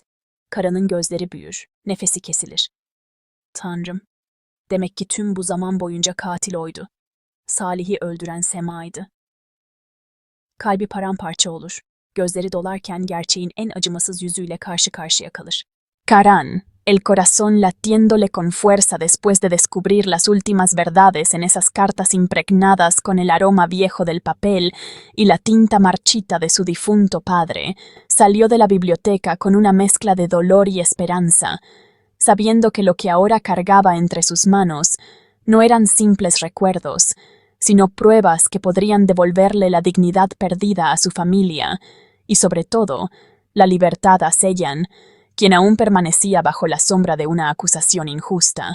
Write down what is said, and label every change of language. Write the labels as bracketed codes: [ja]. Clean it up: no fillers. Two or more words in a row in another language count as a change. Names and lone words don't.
[tr] Karan'ın gözleri büyür, nefesi kesilir. Tanrım, demek ki tüm bu zaman boyunca katil oydu. Salih'i öldüren Sema'ydı. Kalbi paramparça olur. Gözleri dolarken gerçeğin en acımasız yüzüyle karşı karşıya kalır. [es] Karan, el corazón latiéndole con fuerza después de descubrir las últimas verdades en esas cartas impregnadas con el aroma viejo del papel y la tinta marchita de su difunto padre, salió de la biblioteca con una mezcla de dolor y esperanza, sabiendo que lo que ahora cargaba entre sus manos no eran simples recuerdos, sino pruebas que podrían devolverle la dignidad perdida a su familia y, sobre todo, la libertad a Seyhan, quien aún permanecía bajo la sombra de una acusación injusta.